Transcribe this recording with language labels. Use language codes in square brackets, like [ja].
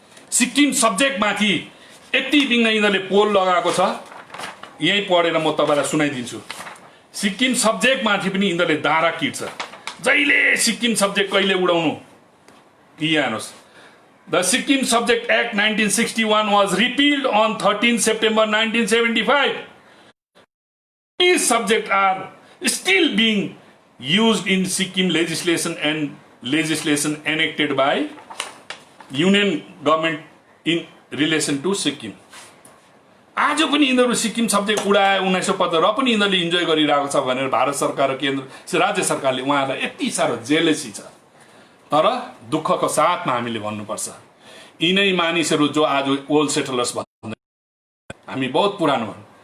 [ne] सिक्किम सब्जेक्टमाथि यति बिघ्न यिनीहरूले पोल लगाएको छ, यहीँ पढेर म तपाईँलाई सुनाइदिन्छु। सिक्किम सब्जेक्टमाथि पनि यिनीहरूले दारा किट्छ। जहिले सिक्किम सब्जेक्ट कहिले उडाउनु, हेर्नुहोस्। [en] The Sikkim subject act 1961 was repealed on 13 September 1975. These subjects are still being used in Sikkim legislation and legislation enacted by Union government in relation to Sikkim. [ne] आज पनि यिनीहरू सिक्किम सब्जेक्ट उडाए 1975 र पनि यिनीहरूले इन्जोय गरिरहेको छ भनेर भारत सरकार र केन्द्र राज्य सरकारले उहाँहरूलाई यति साह्रो जेलेसी छ। तर दुःखको साथमा हामीले भन्नुपर्छ, यिनै मानिसहरू जो आज ओल्ड सेटलर्स भन्दै, हामी बहुत पुरानो भन्।